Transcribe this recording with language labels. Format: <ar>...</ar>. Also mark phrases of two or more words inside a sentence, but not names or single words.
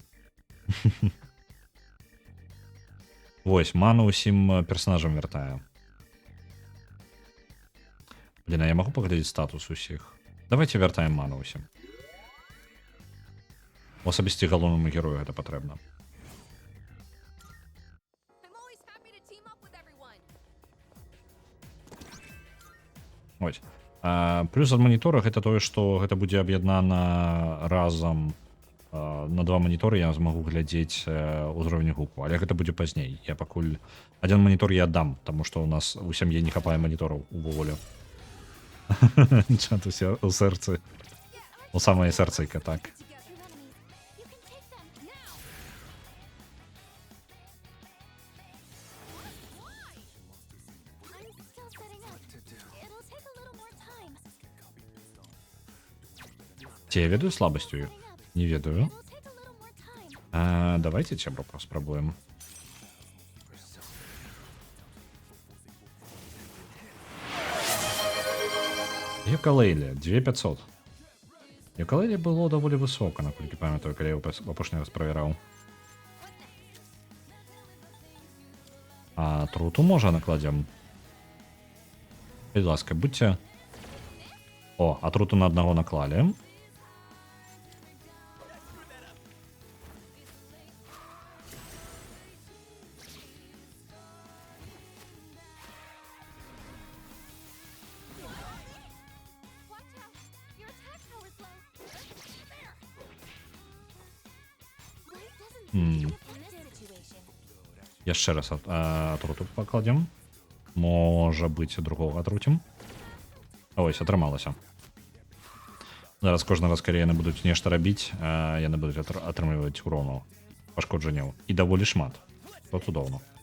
<be>Вось, ману ўсім персонажам вяртае. Блін, а я магу паглядзець статус усіх? Давайте вяртаем ману ўсім. У асабісці галоўнаму герою гэта патрэбна.</be> <en>I'm always happy to team up with everyone.</en> <be>Ось. Плюс ад манітора гэта тое, што гэта будзе аб'яднана разам на 2 маніторы, я змагу глядзець узровень гуку, але гэта будзе пазней. Я пакуль адзін манітор я аддам, таму што ў нас у сям'і не хапае манітораў увогуле. Чат у сэрцы. У самае сэрцайка, так.</be> <en>Two enemies. You can take them now. Why? I'm still setting up.</en> <be>Ці я ведаю слабасць у іх? Не ведаю.</be> <en>It will take a little more time.</en> <be>Давайте цебру паспрабуем. Юкалейле 2500. Юкалейле было даволі высока, наколькі памятаю, калі я ў апошні раз правяраў. А труту можа накладзем.</be> <uk>Будь ласка, будьце.</uk> <be>О, а труту на аднаго наклалі.</be> <en>Watch out. Your attack power's low. There. Light doesn't Hmm. in this situation.</en> <be>Яшчэ раз атруту пакладзем. Можа быць, другого атрутім. Ось, атрымалася. Зараз кожны раз, калі яны будуць нешта рабіць, яны будуць атрымліваць урону, пашкоджанняў. І даволі шмат. То цудоўна.</be>